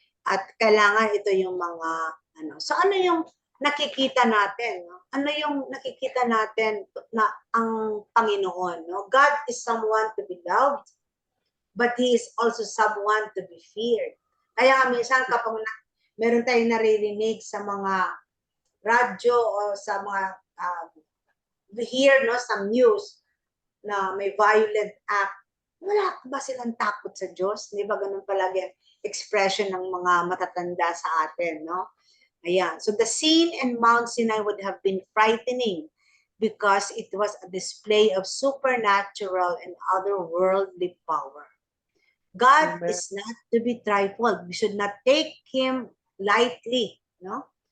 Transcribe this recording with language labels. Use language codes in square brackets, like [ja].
[tl] At kailangan ito yung mga So ano yung nakikita natin, no? Ano yung nakikita natin na ang Panginoon, no? [en] God is someone to be loved, but He is also someone to be feared. [tl] Kaya minsan kapag meron tayong naririnig sa mga radyo o sa mga [en] we hear some news [tl] na may violent act, wala ba silang takot sa Diyos? Di ba ganun palagi expression ng mga matatanda sa atin, no? Ayan. [en] So the scene in Mount Sinai would have been frightening because it was a display of supernatural and otherworldly power. God is not to be trifled. We should not take Him lightly, no?